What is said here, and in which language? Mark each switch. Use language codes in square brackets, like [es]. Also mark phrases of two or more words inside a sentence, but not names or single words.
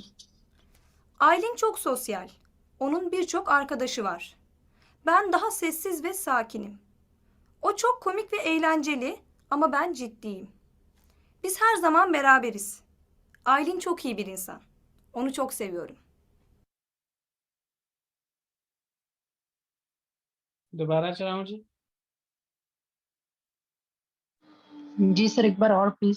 [tr] Aylin çok sosyal. Onun birçok arkadaşı var. Ben daha sessiz ve sakinim. O çok komik ve eğlenceli ama ben ciddiyim. Biz her zaman beraberiz. Aylin çok iyi bir insan. Onu çok seviyorum. [ur] दोबारा चलाऊं जी? जी सर, एक बार और प्लीज।